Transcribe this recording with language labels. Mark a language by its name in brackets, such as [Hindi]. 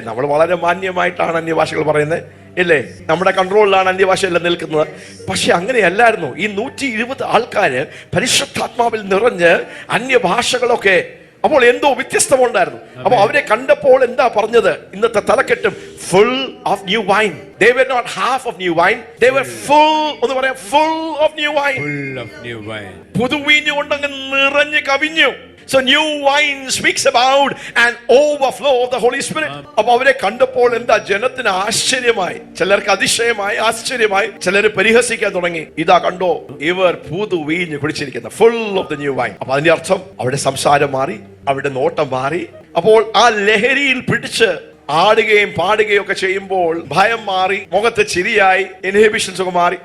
[Malayalam] നമ്മൾ വളരെ മാന്യമായിട്ടാണ് അന്യഭാഷകൾ പറയുന്നത്, ഇല്ലേ? നമ്മുടെ കൺട്രോളിലാണ് അന്യഭാഷ എല്ലാം നിൽക്കുന്നത്. പക്ഷെ അങ്ങനെയല്ലായിരുന്നു. ഈ 120 ആൾക്കാര് പരിശുദ്ധാത്മാവിൽ നിറഞ്ഞ് അന്യഭാഷകളൊക്കെ. അപ്പോൾ എന്തോ വ്യത്യസ്തമുണ്ടായിരുന്നു. അപ്പൊ അവരെ കണ്ടപ്പോൾ എന്താ പറഞ്ഞത്? ഇന്നത്തെ തലക്കെട്ടും full of new wine. [English] They were not half of new wine, they were full. [Malayalam] ഒന്ന് പറയാം, [English] full of new wine. Full of new wine. [Malayalam] പുതുവീഞ്ഞ് കൊണ്ടങ്ങ് നിറഞ്ഞ് കവിഞ്ഞു. [English] So new wine speaks about an overflow of the Holy Spirit. [Malayalam] അപ്പോൾ അവരെ കണ്ടപ്പോൾ എന്താ? ജനത്തിന് ആശ്ചര്യമായി, ചിലർക്ക് അതിശയമായി, ആശ്ചര്യമായി, ചിലർ പരിഹസിക്കാൻ തുടങ്ങി. ഇതാ കണ്ടോ, ഇവർ പുതുവീഞ്ഞ് കുടിച്ചിരിക്കുന്ന [English] full of the new wine. [Malayalam] അപ്പൊ അതിന്റെ അർത്ഥം അവരുടെ സംസാരം മാറി, അവരുടെ നോട്ടം മാറി. അപ്പോൾ ആ ലഹരിയിൽ പിടിച്ച് ആടുകയും പാടുകയും ഒക്കെ ചെയ്യുമ്പോൾ ഭയം മാറി, മുഖത്ത് ചിരിയായി, ഇൻഹിബിഷൻസ് ഒക്കെ മാറി.